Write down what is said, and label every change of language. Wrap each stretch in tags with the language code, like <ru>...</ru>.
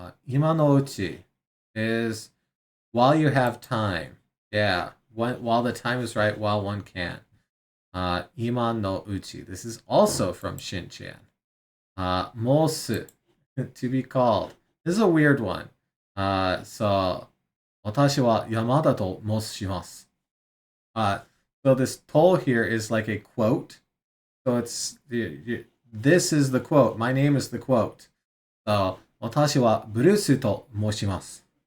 <en>Imanouchi is while you have time. Yeah, while the time is right, while one can. Ima no uchi. This is also from Shinchan. Mosu, to be called. This is a weird one.</en> <ja>So, 私は山田と申します.</ja> <en>So this toll here is like a quote. So it's this is the quote. My name is the quote.</en> <ja>So 私はブルースと申します.</ja>